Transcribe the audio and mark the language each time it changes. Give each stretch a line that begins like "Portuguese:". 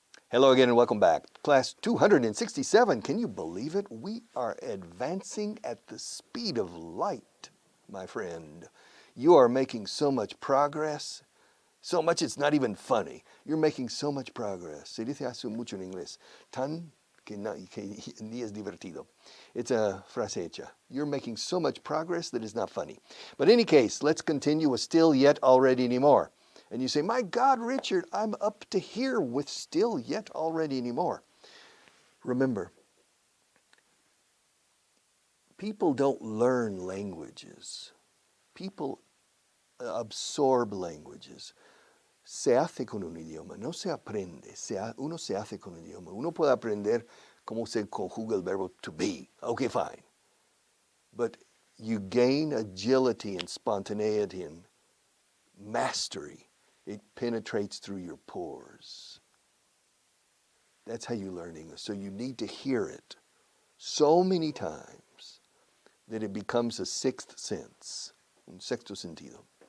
English: Hello again and welcome back. Class 267, can you believe it? We are advancing at the speed of light, my friend. You are making so much progress, so much it's not even funny. You're making so much progress.
Spanish: Se dice hace mucho en inglés, tan que ni es divertido.
English: It's a
Spanish: frase hecha.
English: You're making so much progress that it's not funny. But in any case, let's continue with still, yet, already, anymore. And you say, my God, Richard, I'm up to here with still, yet, already, anymore. Remember, people don't learn languages. People absorb languages.
Spanish: Se hace con un idioma, no se aprende. Uno se hace con un idioma. Uno puede aprender cómo se conjuga el verbo to be.
English: Okay, fine. But you gain agility and spontaneity and mastery. It penetrates through your pores. That's how you learn English. So you need to hear it so many times that it becomes a sixth sense,
Spanish: un sexto sentido.